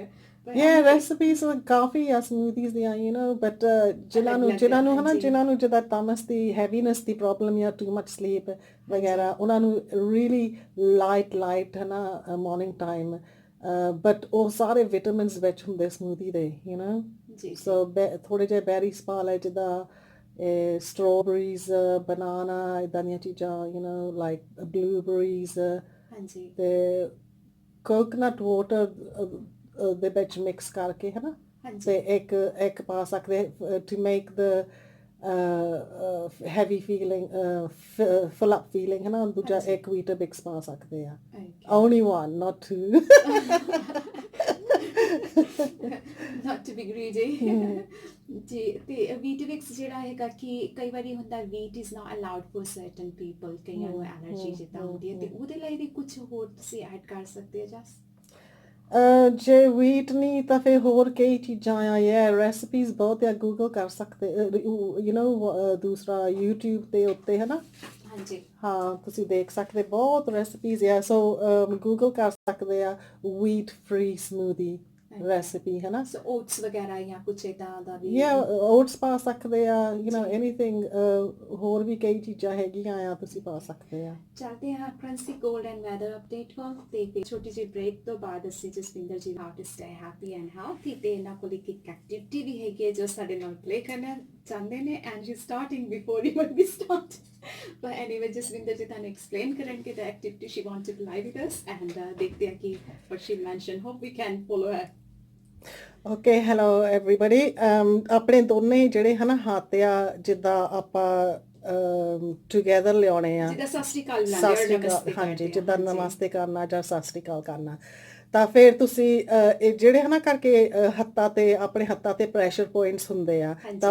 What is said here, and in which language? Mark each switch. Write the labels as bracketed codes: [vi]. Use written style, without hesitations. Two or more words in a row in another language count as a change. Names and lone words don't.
[pa] ਰੈਸਿਪੀਜ਼ ਕਾਫੀ ਆ ਸਮੂਦੀਜ਼ ਦੀਆਂ ਬਟ ਜਿਨ੍ਹਾਂ ਨੂੰ ਜਿੱਦਾਂ ਤਮਸ ਦੀ ਹੈਵੀਨੈਸ ਦੀ ਪ੍ਰੋਬਲਮ ਜਾਂ [en] too much sleep [pa] ਵਗੈਰਾ ਉਹਨਾਂ ਨੂੰ [en] really light morning time [pa] ਬਟ ਉਹ ਸਾਰੇ ਵਿਟਾਮਿਨਸ ਵਿੱਚ ਹੁੰਦੇ ਸਮੂਦੀ ਦੇ ਸੋ ਥੋੜੇ ਜਿਹੇ ਬੈਰੀਜ਼ ਪਾ ਲੈ ਜਿੱਦਾਂ [en] strawberries, banana, [pa] ਇੱਦਾਂ ਦੀਆਂ ਚੀਜ਼ਾਂ, [en] you know, like blueberries, [pa] ਹਾਂਜੀ ਤੇ [en] coconut water [pa] ਦੇ ਵਿੱਚ ਮਿਕਸ ਕਰਕੇ ਹਨਾ, ਹਾਂਜੀ ਤੇ ਇੱਕ ਪਾ ਸਕਦੇ [en] to make the heavy feeling, full up feeling [pa] ਹਨਾ, ਦੂਜਾ ਹਾਂਜੀ ਇੱਕ ਵੀਟਾਬਿਕਸ ਪਾ ਸਕਦੇ ਆ, [en] ਓਕੇ only one not two. not to be greedy [pa] ਜੀ ਤੇ ਵੀਟਵਿਕਸ ਜਿਹੜਾ ਹੈਗਾ ਕਿ ਕਈ ਵਾਰੀ ਹੁੰਦਾ [en] wheat is not allowed for certain people, [pa] ਕਈਆਂ ਨੂੰ ਐਲਰਜੀ ਜਿੱਦਾਂ ਹੁੰਦੀ ਹੈ, ਤੇ ਉਹਦੇ ਲਈ ਵੀ ਕੁਝ ਹੋਰ ਤੁਸੀਂ ਐਡ ਕਰ ਸਕਦੇ ਹੋ ਜਸ ਜੇ ਵੀਟ ਨਹੀਂ ਤਾਂ ਫਿਰ ਹੋਰ ਕਈ ਚੀਜ਼ਾਂ ਆ, ਯਾ ਰੈਸਪੀਜ਼ ਬਹੁਤ ਆ, ਗੂਗਲ ਕਰ ਸਕਦੇ, [en] you know, [pa] ਦੂਸਰਾ YouTube ਤੇ ਉੱਤੇ ਹਨਾ, ਹਾਂਜੀ ਹਾਂ ਤੁਸੀਂ ਦੇਖ ਸਕਦੇ, ਬਹੁਤ ਰੈਸਪੀਜ਼ ਆ, ਸੋ ਗੂਗਲ ਕਰ ਸਕਦੇ ਆ [en] wheat free smoothie recipe [pa] ਹਨਾ, ਸੋ ਓਟਸ ਵਗੈਰਾ ਜਾਂ ਕੁਝ ਇਦਾਂ ਦਾ ਵੀ ਯਾ ਓਟਸ ਪਾ ਸਕਦੇ ਆ, [en] you know, [pa] ਜੀ। anything, ਹੋਰ ਵੀ ਕਈ ਚੀਜ਼ਾਂ ਹੈਗੀਆਂ ਆ, ਤੁਸੀਂ ਪਾ ਸਕਦੇ ਆ। ਚੱਲਦੇ ਹਾਂ ਫ੍ਰਾਂਸੀ ਕੋਲਡ ਐਂਡ ਵੈਦਰ ਅਪਡੇਟ ਵੱਲ, ਤੇ ਫਿਰ ਛੋਟੀ ਜਿਹੀ ਬ੍ਰੇਕ ਤੋਂ ਬਾਅਦ ਅਸੀਂ ਜਸਵਿੰਦਰ ਜੀ [en] how to stay happy and healthy, [pa] ਤੇ ਇਹਨਾਂ ਕੋਲ ਇੱਕ ਐਕਟੀਵਿਟੀ ਵੀ ਹੈਗੀ ਹੈ ਜੋ ਸਾਡੇ ਨਾਲ ਪਲੇ ਕਰਨਾ ਚਾਹੁੰਦੇ ਨੇ, [en] and she starting before even we start, but anyway [pa] ਜਸਵਿੰਦਰ ਜੀ ਤੁਹਾਨੂੰ ਐਕਸਪਲੇਨ ਕਰਨਗੇ [en] the activity she wanted to play with us, and [pa] ਦੇਖਦੇ ਹਾਂ ਕਿ [en] what she mentioned, hope we can follow her. okay, hello everybody. [pa] ਆਪਣੇ ਦੋਨੇ ਜਿਹੜੇ ਹਨਾ ਹੱਥ ਆ, ਜਿੱਦਾਂ ਆਪਾਂ [en] together ਲਿਆਉਣੇ [pa] ਆ, ਜਿੱਦਾਂ ਸਤਿ ਸ਼੍ਰੀ ਅਕਾਲ ਸਤਿ ਸ਼੍ਰੀ ਅਕਾਲ, ਨਮਸਤੇ ਹਾਂਜੀ, ਕਰਦੇ ਆ, ਜਿੱਦਾਂ ਹਾਂਜੀ। ਨਮਸਤੇ ਕਰਨਾ ਜਾਂ ਸਤਿ ਸ਼੍ਰੀ ਅਕਾਲ ਕਰਨਾ, ਤਾਂ ਫਿਰ ਤੁਸੀਂ ਇਹ ਜਿਹੜੇ ਹਨਾ ਕਰਕੇ ਹੱਥਾਂ ਤੇ, ਆਪਣੇ ਹੱਥਾਂ ਤੇ ਪ੍ਰੈਸ਼ਰ ਪੁਆਇੰਟਸ ਹੁੰਦੇ ਆ, ਤਾਂ